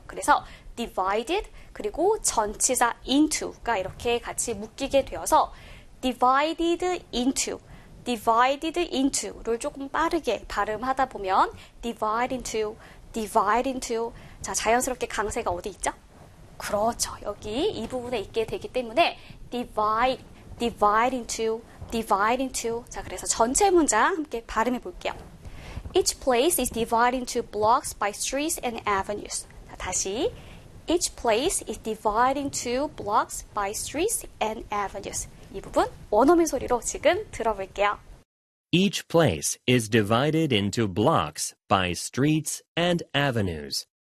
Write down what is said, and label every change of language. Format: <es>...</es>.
<ko>그래서 divided, 그리고 전치사 into가 이렇게 같이 묶이게 되어서</ko> <en>divided into, divided into</en> <ko>를 조금 빠르게 발음하다 보면</ko> <en>divide into, divide into.</en> <ko>자, 자연스럽게 강세가 어디 있죠? 그렇죠. 여기 이 부분에 있게 되기 때문에</ko> <en>divide, divide into, divide into.</en> <ko>자, 그래서 전체 문장 함께 발음해 볼게요.</ko> <en>Each place is divided into blocks by streets and avenues.</en> <ko>자, 다시.</ko> <en>Each place is divided into blocks by streets and avenues.</en> <ko>이 부분 원어민 소리로 지금 들어볼게요.</ko> <en>Each place is divided into blocks by streets and avenues.</en>